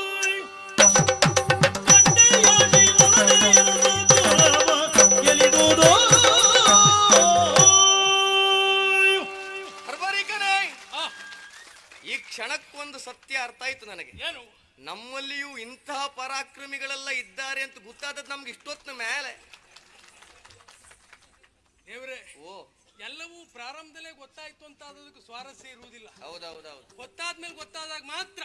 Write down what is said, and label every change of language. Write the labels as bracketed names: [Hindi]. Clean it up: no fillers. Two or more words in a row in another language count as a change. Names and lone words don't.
[Kannada] ಕಂಡೆಯ ಶ್ರೀಲಲಮೆಯರಸ ದುರವ ಗೆಲಿದುದು ಹರ್ಬರಿಕನೇ ಈ ಕ್ಷಣಕ್ಕೊಂದು ಸತ್ಯ ಅರ್ಥ ಆಯ್ತು ನನಗೆ. ಏನು ನಮ್ಮಲ್ಲಿಯೂ ಇಂತಹ ಪರಾಕ್ರಮಿಗಳೆಲ್ಲ ಇದ್ದಾರೆ ಅಂತ ಗೊತ್ತಾದದ್ದು ನಮ್ಗೆ ಇಷ್ಟೊತ್ತಿನ ಮೇಲೆ. ದೇವ್ರೆ ಓ ಎಲ್ಲವೂ ಪ್ರಾರಂಭದಲ್ಲೇ ಗೊತ್ತಾಯ್ತು ಅಂತ ಅದಕ್ಕೆ ಸ್ವಾರಸ್ಯ ಇರುವುದಿಲ್ಲ. ಹೌದೌದೌದು. ಗೊತ್ತಾದ್ಮೇಲೆ ಗೊತ್ತಾದಾಗ ಮಾತ್ರ